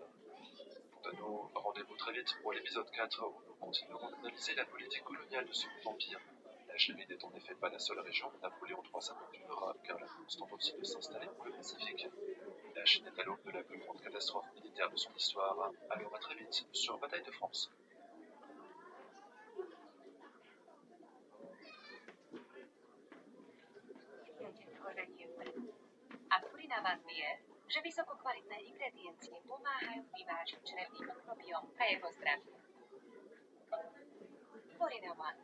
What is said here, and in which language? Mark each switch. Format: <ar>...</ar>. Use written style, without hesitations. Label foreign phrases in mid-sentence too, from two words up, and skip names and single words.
<fr>Quant à nous, rendez-vous très vite pour l'épisode 4 où nous continuerons d'analyser la politique coloniale de ce Second Empire. L'Algérie n'est en effet pas la seule région où Napoléon III s'aventure, car la France tente aussi de s'installer pour le Pacifique. La Chine est à l'aube de la plus grande catastrophe militaire de son histoire, alors à très vite sur Bataille de France.</fr> <sk>A Purina vás vie, že vysokokvalitné ingrediencie pomáhajú vyvážiť črevný mikrobióm a jeho zdravie. Purina One.</sk>